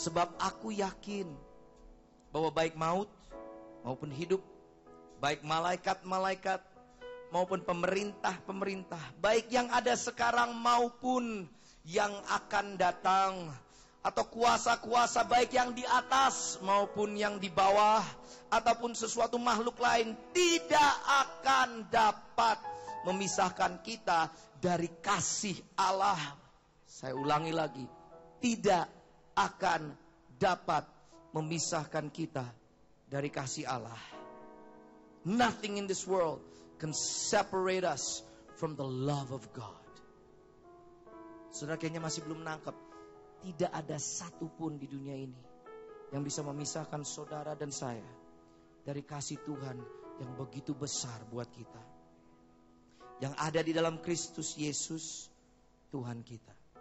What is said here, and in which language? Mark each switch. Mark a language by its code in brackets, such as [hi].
[id] Sebab aku yakin bahwa baik maut maupun hidup, baik malaikat-malaikat maupun pemerintah-pemerintah, baik yang ada sekarang maupun yang akan datang, atau kuasa-kuasa baik yang di atas maupun yang di bawah, ataupun sesuatu makhluk lain, tidak akan dapat memisahkan kita dari kasih Allah. Saya ulangi lagi, tidak akan dapat memisahkan kita dari kasih Allah. [en] Nothing in this world can separate us from the love of God. [id] Saudara kayaknya masih belum nangkep. Tidak ada satupun di dunia ini yang bisa memisahkan saudara dan saya dari kasih Tuhan yang begitu besar buat kita. Yang ada di dalam Kristus Yesus, Tuhan kita.